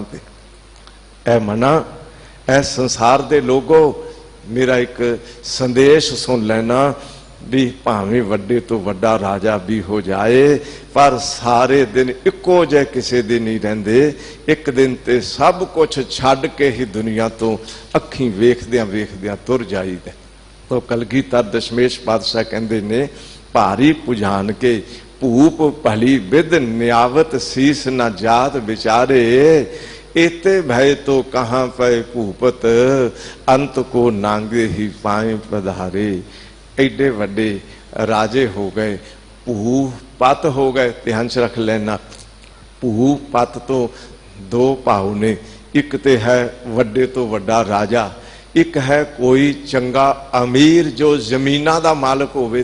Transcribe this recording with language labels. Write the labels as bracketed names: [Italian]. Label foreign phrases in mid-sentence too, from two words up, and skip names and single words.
[Punjabi] ਤੇ ਐ ਮਨਾ, ਐ ਸੰਸਾਰ ਦੇ ਲੋਗੋ, ਮੇਰਾ ਏਕ ਸੰਦੇਸ਼ ਸੁਣ ਲੈਣਾ ਭੀ ਭਾਵੇਂ ਵੱਡੇ ਤੋ ਵੱਡਾ ਰਾਜਾ ਭੀ ਹੋ ਜਾਏ, ਪਰ ਸਾਰੇ ਦਿਨ ਇੱਕੋ ਜੇ ਕਿਸੀ ਦਿਨ ਨਹੀਂ ਰਹਿੰਦੇ। ਏਕ ਦਿਨ ਤੇ ਸਭ ਕੁਛ ਛੱਡ ਕੇ ਹੀ ਦੁਨੀਆ ਤੋ ਅੱਖੀਂ ਵੇਖਦਿਆਂ ਵੇਖਦਿਆਂ ਤੁਰ ਜਾਈਦਾ। ਤੋ ਕਲਗੀਧਰ ਦਸ਼ਮੇਸ਼ ਪਾਤਸ਼ਾਹ ਕਹਿੰਦੇ ਨੇ, [Braj] भारी पुजान के भूप भली विद न्यावत शीस न जात विचारे, एते भय तो कहाँ पे भूपत अंत को नांगे ही पाए पधारे। [Punjabi] ਏਡੇ ਵੱਡੇ ਰਾਜੇ ਹੋ ਗਏ, ਭੂ ਪਤ ਹੋ ਗਏ। ਧਿਆਨ ਚ ਰੱਖ ਲੈਣਾ, ਭੂ ਪਤ ਤੋ ਦੋ ਭਾਵ ਨੇ, ਏਕ ਤੇ ਹੈ ਵੱਡੇ ਤੋ ਵੱਡਾ ਰਾਜਾ, ਏਕ ਹੈ ਕੋਈ ਚੰਗਾ ਅਮੀਰ ਜੋ ਜ਼ਮੀਨਾਂ ਦਾ ਮਾਲਕ ਹੋਵੇ।